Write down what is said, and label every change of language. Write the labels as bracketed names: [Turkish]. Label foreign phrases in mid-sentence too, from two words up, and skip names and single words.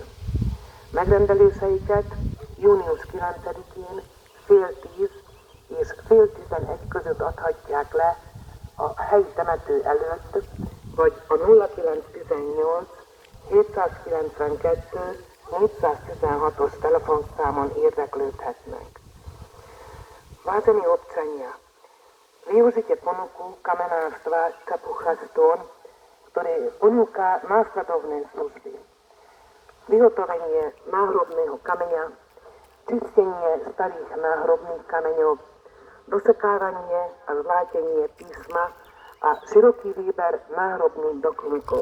[Hungarian] Megrendeléseiket június 9-én fél 10 és fél 11 között adhatják le a helyi temető előtt, vagy a 0918 792 416-os telefonszámon érdeklődhetnek. [Slovak] Vážení občania, využite ponuku kamenárstva Csapukha Stone, ktoré ponúka následovné služby. Vyhotovenie náhrobného kameňa, čistenie starých náhrobných kameňov, dosekávanie a zlátenie písma a široký výber náhrobných doplnkov.